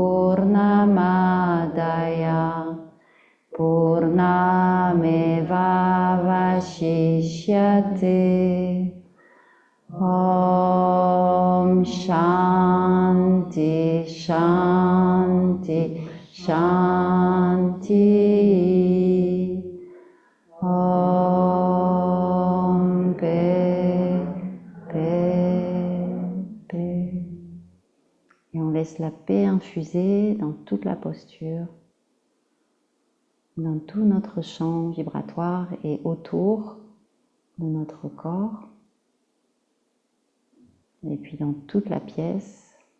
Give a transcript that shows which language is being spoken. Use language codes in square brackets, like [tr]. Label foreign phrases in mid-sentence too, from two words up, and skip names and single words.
[sa] पूर्णमादाय पूर्णमेव वशिष्यते ॐ शान्ति शान्ति शान्ति ॐ [fr] Paix Paix Paix. Et on laisse la paix infuser dans toute la posture, dans tout notre champ vibratoire et autour de notre corps, et puis dans toute la pièce.